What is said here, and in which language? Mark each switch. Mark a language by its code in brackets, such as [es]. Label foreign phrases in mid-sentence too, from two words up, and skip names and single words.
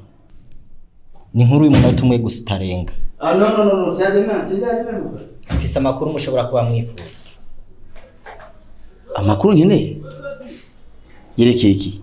[rn] Ni nkuru y'umunota umwe gusa utarenga. [fr] No, c'est demain, c'est demain. [rn] Mfise amakuru mushobora kuba mwifuza. Amakuru nkeneye yerekeye iki?